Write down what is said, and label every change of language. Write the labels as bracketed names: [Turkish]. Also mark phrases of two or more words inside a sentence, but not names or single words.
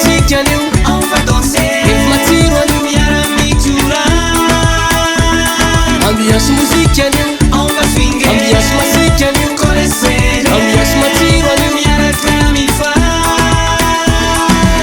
[Malagasy] musique anio, [French] on va danser. [Malagasy] Rehefa matsiro anio, miara-mitura. [French] Ambiance musique [Malagasy] anio, [French] on va swinguer. ambiance musique [Malagasy] anio, Corresse. ambiance matsiro anio, miaraka mifay.